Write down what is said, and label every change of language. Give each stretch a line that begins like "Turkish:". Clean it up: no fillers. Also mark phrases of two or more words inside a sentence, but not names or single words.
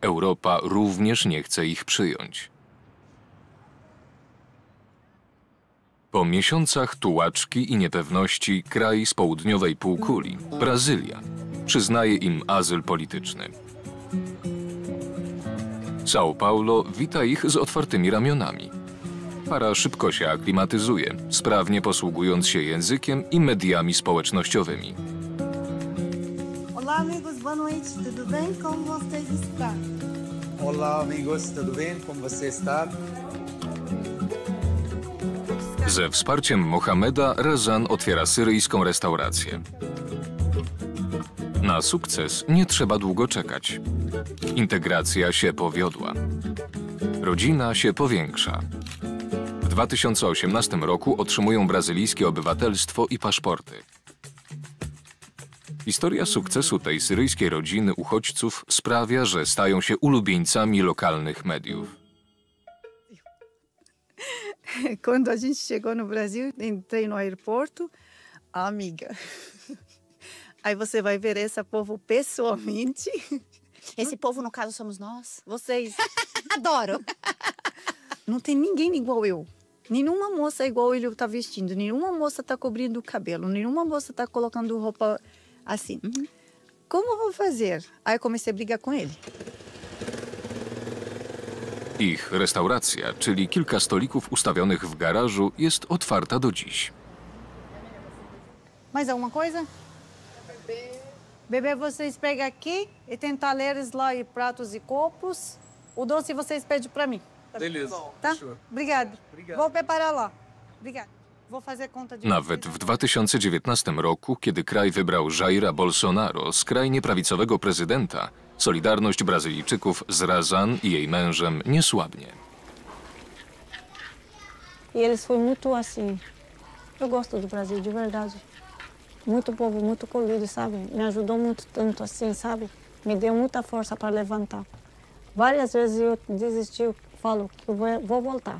Polish: Europa również nie chce ich przyjąć. Po miesiącach tułaczki i niepewności kraj z południowej półkuli, Brazylia, przyznaje im azyl polityczny. São Paulo wita ich z otwartymi ramionami. Para szybko się aklimatyzuje, sprawnie posługując się językiem i mediami społecznościowymi.
Portuguese: Olá, amigos, boa noite, tudo bem? Como vocês estão? Olá, amigos, tudo bem? Como você está?
Polish: Ze wsparciem Mohameda Razan otwiera syryjską restaurację. Na sukces nie trzeba długo czekać. Integracja się powiodła. Rodzina się powiększa. W 2018 roku otrzymują brazylijskie obywatelstwo i paszporty. Historia sukcesu tej syryjskiej rodziny uchodźców sprawia, że stają się ulubieńcami lokalnych mediów.
Portuguese: Quando a gente chegou no Brasil, entrei no aeroporto, amiga. Aí você vai ver esse povo pessoalmente. Esse povo, no caso, somos nós. Vocês. Adoro! Não tem ninguém igual eu. Nenhuma moça igual ele tá vestindo. Nenhuma moça tá cobrindo o cabelo. Nenhuma moça tá colocando roupa assim. Como eu vou fazer? Aí eu comecei a brigar com ele.
Polish: Ich restauracja, czyli kilka stolików ustawionych w garażu, jest otwarta do dziś.
Portuguese: Mais alguma coisa? Bebê, vocês pegam aqui e tem talheres lá e pratos e copos. O doce vocês pedem para mim. Beleza. Tá? Obrigada. Vou preparar lá. Obrigada. Vou fazer conta de...
Polish: Nawet w 2019 roku, kiedy kraj wybrał Jaira Bolsonaro, skrajnie prawicowego prezydenta, solidarność Brazylijczyków z Razan i jej mężem nie słabnie.
Portuguese: E eles foi muito assim. Eu gosto do Brasil, de verdade. Muito povo, muito colhido, sabe? Me ajudou muito tanto assim, sabe? Me deu muita força para levantar. Várias vezes eu desisti, eu falo que eu vou voltar.